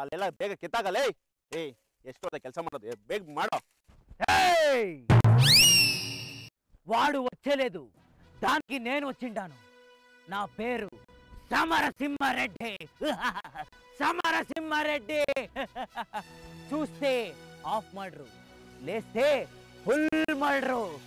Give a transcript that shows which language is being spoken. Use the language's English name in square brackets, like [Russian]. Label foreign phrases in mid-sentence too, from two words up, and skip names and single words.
[Kannada] ಬೇಗ ಕಿತ್ತಾಗಲೇ. ಏಯ್ ಎಷ್ಟೊತ್ತ ಕೆಲಸ ಮಾಡೋದು, ಬೇಗ ಮಾಡೋ. [Telugu] వాడు వచ్చలేదు, దానికి నేను వచ్చిండాను. నా పేరు సమరసింహారెడ్డి. సమరసింహారెడ్డి. చూస్తే [English] half murder, [Telugu] లేస్తే [English] full murder.